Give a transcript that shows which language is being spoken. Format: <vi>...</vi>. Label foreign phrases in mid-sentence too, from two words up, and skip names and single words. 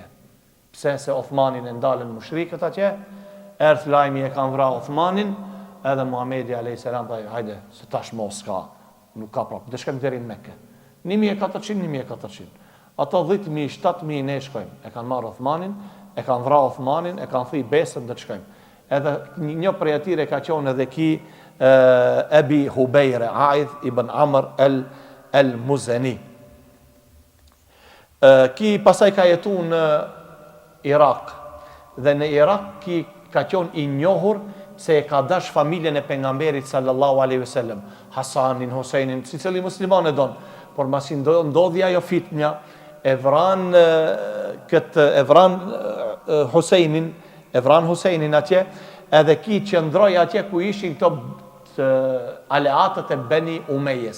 <sq>Pse se Uthmanin e ndalën mushrikët atje, erdh lajmi e kanë vrarë Uthmanin, edhe Muhamedi</sq> <ar>عليه السلام</ar> <sq>tha, hajde, se tash mos ka, nuk ka prap, do shkojmë deri në Mekë. 1400. Ato 10.000, 7.000 ne shkojmë. E kanë marrë Uthmanin, e kanë vrarë Uthmanin, e kanë thënë besën do të shkojmë. Edhe një prej atyre ka qenë edhe ki Abi Hubejre, Aidh ibn Amr al-Muzani. Ki pasaj ka jetu në Irak, dhe në Irak ki ka qenë i njohur se e ka dash familjen e pejgamberit</sq> <ar>صلى الله عليه وسلم,</ar> <sq>Hasanin, Husajnin, si cili musliman e don, por masi ndodhi ajo fitnja, e vran Husajnin atje, edhe ki qëndroi atje ku ishin këto aleatët e Beni Umejes.</sq>